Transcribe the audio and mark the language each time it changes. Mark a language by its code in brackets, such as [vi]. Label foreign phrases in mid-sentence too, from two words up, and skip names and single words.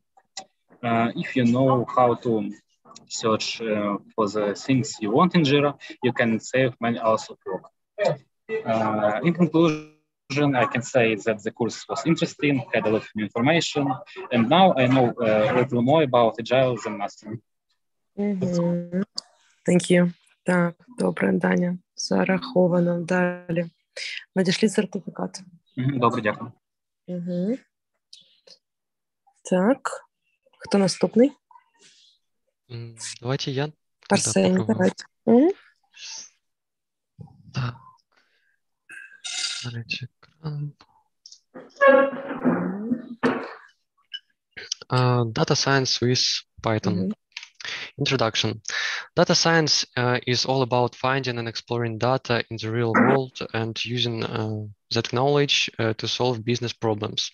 [en] If you know how to search for the things you want in Jira, you can save many hours of work. In conclusion, I can say that the course was interesting, had a lot of new information, and now I know a little more about Agile than nothing. Thank you. [uk] Так, добре, Даня. Зараховано. Далі. Надійшли сертифікат. Добре, дякую. Так. Хто наступний? Давайте я. Арсеній, давайте. Так. [ru] Экран. [en] Data science with Python. Introduction. Data science is all about finding and exploring data in the real world and using that knowledge to solve business problems.